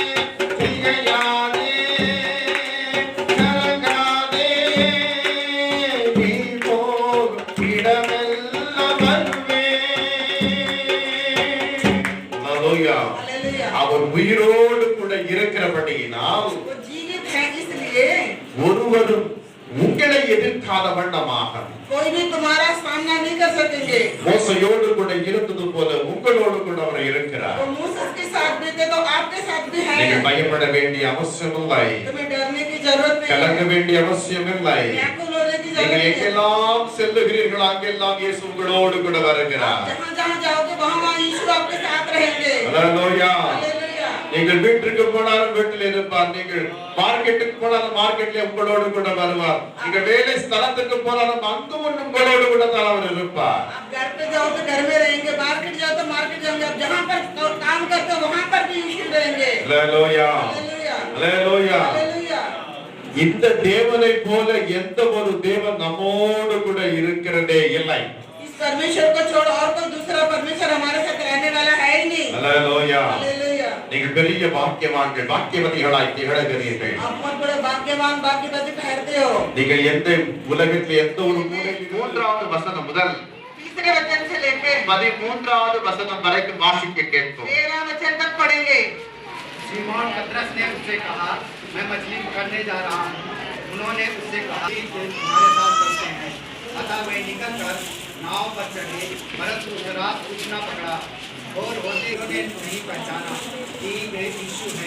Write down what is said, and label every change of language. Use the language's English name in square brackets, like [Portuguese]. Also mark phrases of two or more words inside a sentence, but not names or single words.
[Tamil] திகையாதே, கலங்காதே, நீ போகும் இடமெல்லாம் வருவேன். ஹalleluya. [Hindi] हालेलुया। [Tamil] அவர் உயிரோடு கூட இருக்கிறபடியினால் [Hindi] वो जीवित है इसलिए [Tamil] ஒருவரும் உங்களை எதிர்க்காத வண்ணமாக [Hindi] कोई भी तुम्हारा सामना नहीं कर सकेंगे। [Tamil] மோசையோடு கூட இருந்தது போல உங்களோடு கூட அவர் இருக்கிறார். [Hindi] वो मूसा के साथ भी थे तो आपके साथ भी है। [Tamil] நீங்கள் பயப்பட வேண்டிய அவசியமில்லை, [Hindi] तुम्हें डरने की जरूरत नहीं [Tamil] கலங்க [Hindi] है, [Tamil] வேண்டிய அவசியமில்லை. [Hindi] व्याकुल होने की [Tamil] நீங்கள் [Hindi] जरूरत नहीं है। [Tamil] எங்கெல்லாம் செல்லுகிறீர்களோ அங்கெல்லாம் இயேசு உங்களோடு கூட வருகிறார். [Hindi] जहाँ जहाँ जाओगे वहाँ यीशु आपके साथ रहेंगे। [Tamil] ஹalleluya. [Hindi] हालेलुया। [Tamil] நீங்கள் வீட்டுக்கு போனாலும் வீட்டில் இருப்பார். நீங்கள் மார்க்கெட்டுக்கு போனாலும் மார்க்கெட்ல உங்களோடு கூட வருவார். நீங்கள் வேலை ஸ்தலத்துக்கு போனாலும் அங்கும் உங்களோடு கூட தான் அவர் இருப்பார். [Hindi] आप घर पे जाओ तो घर में रहेंगे, मार्केट जाओ तो मार्केट जाएंगे, आप जहाँ पर काम करते हो वहाँ पर भी यीशु रहेंगे। [Tamil] ஹalleluya [Hindi] हालेलुया [Tamil] ஹalleluya. [Hindi] हालेलुया। [Tamil] இந்த தேவனை போல எந்த ஒரு தேவன் நம்மோடு கூட இருக்கிறதே இல்லை. [Hindi] इस परमेश्वर को छोड़ और कोई दूसरा परमेश्वर हमारे साथ रहने वाला है ही नहीं। [Tamil] ஹalleluya. [Hindi] हालेलुया। [Tamil] நீங்கள் பெரிய பாக்கியவான்கள், பாக்கியவதிகளாய் திகழ்கிறீர்கள். [Hindi] आप बहुत बड़े भाग्यवान भाग्यवती ठहरते हो। [Tamil] நீங்கள் எந்த உலகத்தில் எந்த ஒரு மூலையில் 3வது வசனம் முதல் [Hindi] तीसरे वचन से लेकर [Tamil] 13வது வசனம் வரைக்கும் வாசிக்க கேட்போம். [Hindi] 13 वचन तक पढ़ेंगे। सीमोन पतरस ने उससे कहा, मैं मछली पकड़ने जा रहा हूँ। उन्होंने उससे कहा कि वे तुम्हारे साथ चलते हैं। अतः वे निकलकर नाव पर चढ़े, परंतु उस रात कुछ न पकड़ा और होते हुए नहीं पहचाना कि वे यीशु हैं।